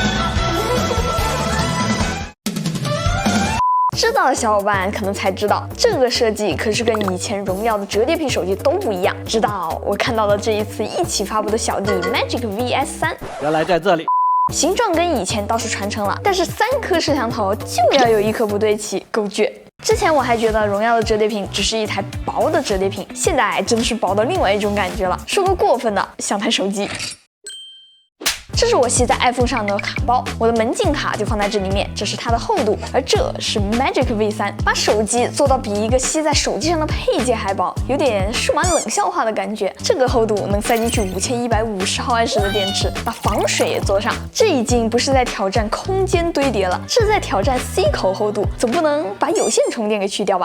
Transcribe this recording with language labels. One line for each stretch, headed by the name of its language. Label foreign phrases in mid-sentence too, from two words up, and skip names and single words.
Chinese: 知道的小夥伴可能才知道，這個設計可是跟以前榮耀的折疊屏手機都不一樣。直到我看到了這一次一起發布的小弟 Magic VS3，原來在這裡。形狀跟以前倒是傳承了，但是3顆攝像頭就要有1顆不對齊，夠絕。之前我還覺得榮耀的折疊屏只是一台薄的折疊屏，現在真的是薄到另外一種感覺了。說個過分的，像台手機。這是我繫在 iPhone 上的卡包，我的門禁卡就放在這裡面，這是它的厚度。而這是 Magic V3，把手機做到比一個繫在手機上的配件還薄，有點數碼冷笑話的感覺。這個厚度能塞進去5150毫安時的電池，把防水也做上。這已經不是在挑戰空間堆疊了，是在挑戰 C 口厚度，總不能把有線充電給去掉吧？